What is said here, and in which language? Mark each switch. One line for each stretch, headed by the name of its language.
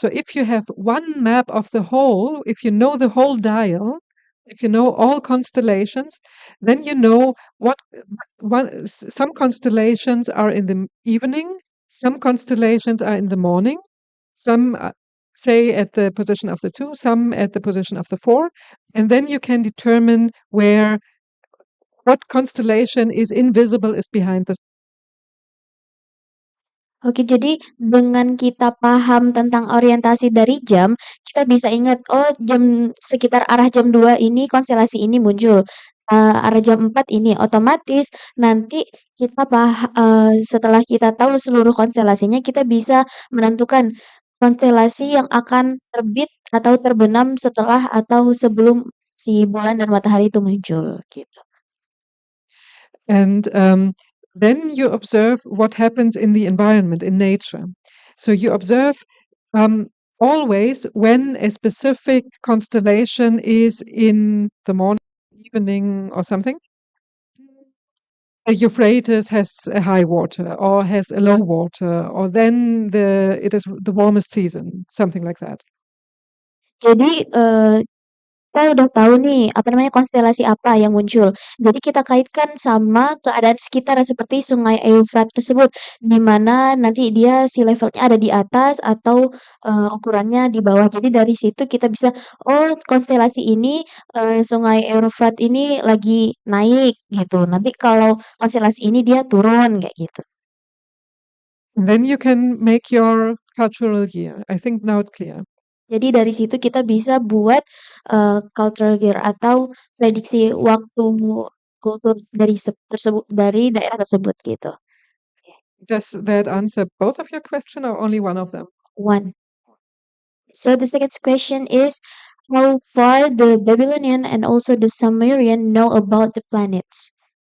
English: So if you have one map of the whole, if you know the whole dial, if you know all constellations, then you know some constellations are in the evening, some constellations are in the morning, some say at the position of the 2, some at the position of the 4, and then you can determine what constellation is invisible is behind the.
Indonesian: Oke, jadi dengan kita paham tentang orientasi dari jam, kita bisa ingat, oh sekitar arah jam 2 ini konstelasi ini muncul, arah jam 4 ini. Otomatis nanti kita setelah kita tahu seluruh konstelasinya, kita bisa menentukan konstelasi yang akan terbit atau terbenam setelah atau sebelum si bulan dan matahari itu muncul, gitu.
English: And then you observe what happens in the environment, in nature. So you observe always when a specific constellation is in the morning, evening, or something. The Euphrates has a high water or has a low water, or then it is the warmest season, something like that.
Indonesian: Jadi kita udah tahu nih, apa namanya, konstelasi apa yang muncul. Jadi kita kaitkan sama keadaan sekitar seperti Sungai Eufrat tersebut, di mana nanti dia sea levelnya ada di atas atau ukurannya di bawah. Jadi dari situ kita bisa, oh konstelasi ini Sungai Eufrat ini lagi naik gitu. Nanti kalau konstelasi ini dia turun kayak gitu.
English: And then you can make your cultural year. I think now it's clear.
Indonesian: Jadi dari situ kita bisa buat cultural year atau prediksi waktu kultur dari daerah tersebut gitu.
English: Does that answer both of your question or only one of them? One. So the second question is how far the Babylonian and also the Sumerian know about the planets?